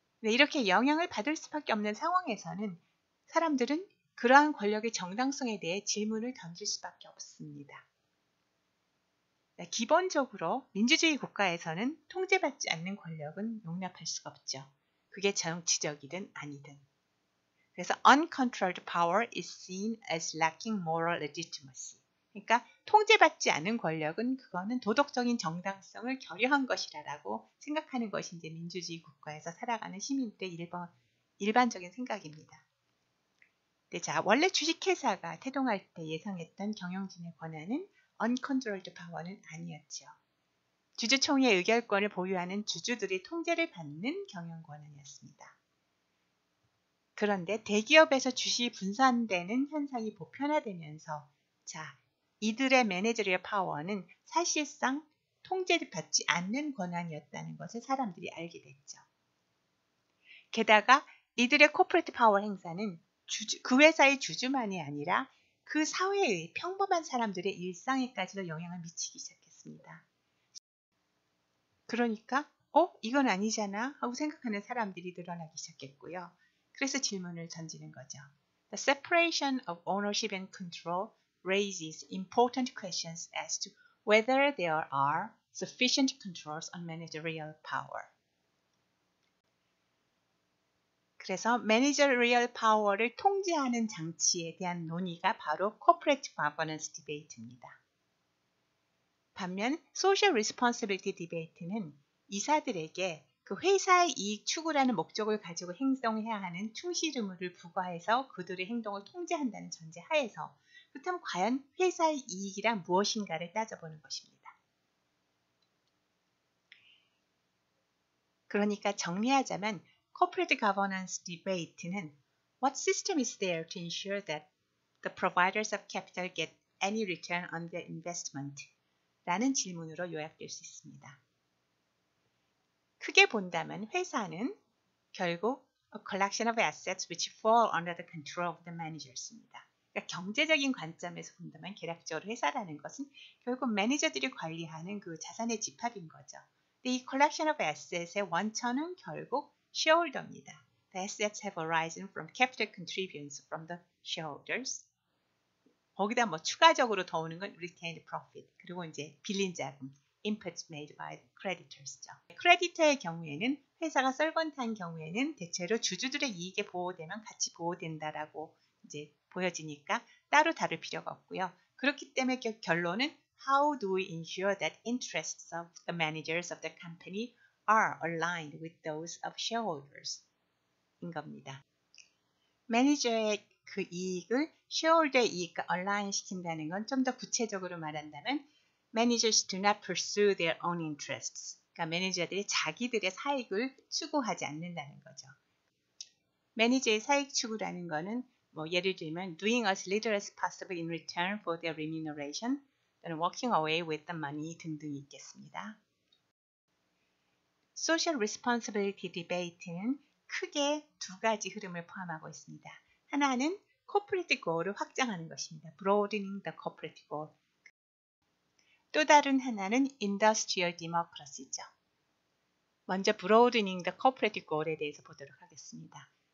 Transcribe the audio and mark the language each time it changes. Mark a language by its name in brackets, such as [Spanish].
[Korean] 이렇게 영향을 받을 수밖에 없는 상황에서는 사람들은 그러한 권력의 정당성에 대해 질문을 던질 수밖에 없습니다. 기본적으로 민주주의 국가에서는 통제받지 않는 권력은 용납할 수가 없죠. 그게 정치적이든 아니든. [English] 그래서 uncontrolled power is seen as lacking moral legitimacy. [Korean] 그러니까 통제받지 않은 권력은 그거는 도덕적인 정당성을 결여한 것이라고 생각하는 것이 이제 민주주의 국가에서 살아가는 시민들의 일반적인 생각입니다. 네, 자, 원래 주식회사가 태동할 때 예상했던 경영진의 권한은 uncontrolled power는 아니었죠. 주주총회의 의결권을 보유하는 주주들이 통제를 받는 경영 권한이었습니다. 그런데 대기업에서 주식이 분산되는 현상이 보편화되면서 자, 이들의 매니저리얼 파워는 사실상 통제를 받지 않는 권한이었다는 것을 사람들이 알게 됐죠. 게다가 이들의 코퍼레이트 파워 행사는 그 회사의 주주만이 아니라 그 사회의 평범한 사람들의 일상에까지도 영향을 미치기 시작했습니다. 그러니까 이건 아니잖아 하고 생각하는 사람들이 늘어나기 시작했고요. 그래서 질문을 던지는 거죠. [English] The separation of ownership and control raises important questions as to whether there are sufficient controls on managerial power. [Korean] 그래서 매니저리얼 파워를 통제하는 장치에 대한 논의가 바로 Corporate Governance Debate입니다. 반면 Social Responsibility Debate는 이사들에게 그 회사의 이익 추구라는 목적을 가지고 행동해야 하는 충실 의무를 부과해서 그들의 행동을 통제한다는 전제 하에서 그렇다면 과연 회사의 이익이란 무엇인가를 따져보는 것입니다. 그러니까 정리하자면 [English] Corporate Governance Debate는 What system is there to ensure that the providers of capital get any return on their investment? [Korean] 라는 질문으로 요약될 수 있습니다. 크게 본다면 회사는 결국 [English] a collection of assets which fall under the control of the managers입니다. [Korean] 그러니까 경제적인 관점에서 본다면 개략적으로 회사라는 것은 결국 매니저들이 관리하는 그 자산의 집합인 거죠. 근데 이 collection of assets의 원천은 결국 shareholder입니다. [English] The assets have arisen from capital contributions from the shareholders. [Korean] 거기다 뭐 추가적으로 더 오는 건 retained profit 그리고 이제 빌린 자금 [English] inputs made by creditors [Korean] 죠. 크레디터의 경우에는 회사가 solvent한 경우에는 대체로 주주들의 이익에 보호되면 같이 보호된다라고 이제 보여지니까 따로 다룰 필요가 없고요. 그렇기 때문에 결론은 [English] How do we ensure that interests of the managers of the company are aligned with those of shareholders? [Korean] 인 겁니다. 매니저의 그 이익을 쉐어홀더의 이익과 얼라인 시킨다는 건 좀 더 구체적으로 말한다면 [English] Managers do not pursue their own interests. [Korean] 그러니까 매니저들이 자기들의 사익을 추구하지 않는다는 거죠. 매니저의 사익 추구라는 거는 뭐 예를 들면 [English] doing as little as possible in return for their remuneration [Korean] 또는 [English] walking away with the money [Korean] 등등이 있겠습니다. Social Responsibility Debate는 크게 두 가지 흐름을 포함하고 있습니다. [English] 하나는 corporate goal을 [Korean] 확장하는 것입니다. [English] Broadening the corporate goal. [Korean] 또 다른 하나는 Industrial Democracy죠. 먼저 [English] Broadening the corporate goal [Korean] 에 대해서 보도록 하겠습니다.